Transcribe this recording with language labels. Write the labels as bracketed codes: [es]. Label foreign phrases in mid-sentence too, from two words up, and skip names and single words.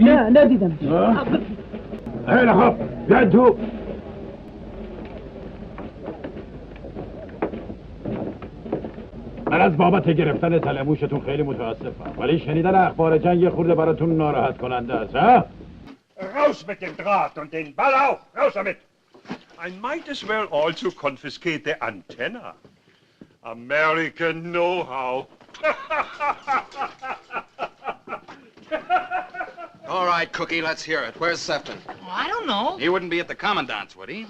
[fa] نه ندیدم. خیلی خوب. بیاید تو. من از بابت گرفتن تلموشتون خیلی متاسفم، ولی شنیدن اخبار جنگ یه خورده براتون ناراحت کننده است. ها؟ [de] Raus mit dem Draht und den Ball auch! Raus damit! [en] I might as well also confiscate the antenna. American know-how. All right, Cookie, let's hear it. Where's Sefton? I don't know. He wouldn't be at the commandant's, would he?